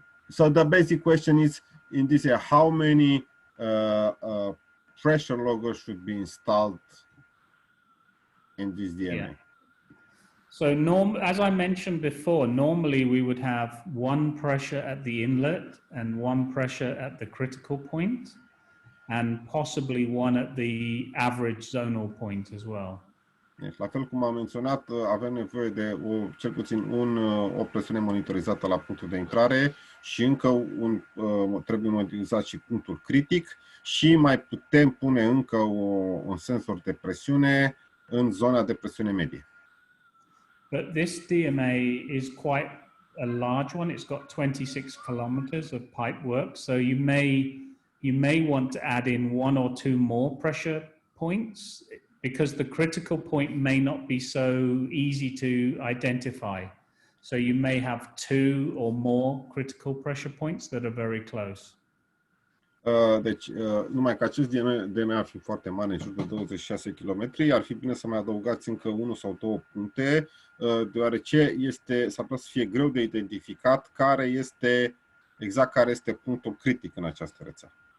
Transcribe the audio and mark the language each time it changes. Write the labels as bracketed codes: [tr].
[en] So the basic question is, in this area, how many pressure loggers should be installed in this DMA? So as I mentioned before, normally we would have 1 pressure at the inlet and 1 pressure at the critical point, and possibly 1 at the average zonal point as well. [ro] Deci, la fel cum am menționat, avem nevoie de cel puțin o presiune monitorizată la punctul de intrare și încă trebuie monitorizat și punctul critic și mai putem pune încă un sensor de presiune în zona de presiune medie. [en] But this DMA is quite a large one. It's got 26 kilometers of pipe work. So you may want to add in 1 or 2 more pressure points because the critical point may not be so easy to identify. So you may have 2 or more critical pressure points that are very close. [ro] Deci, numai că acest DMA ar fi foarte mare, în jur de 26 km, ar fi bine să mai adăugați încă 1 sau 2 puncte, deoarece s-ar putea să fie greu de identificat care este punctul critic în această rețea.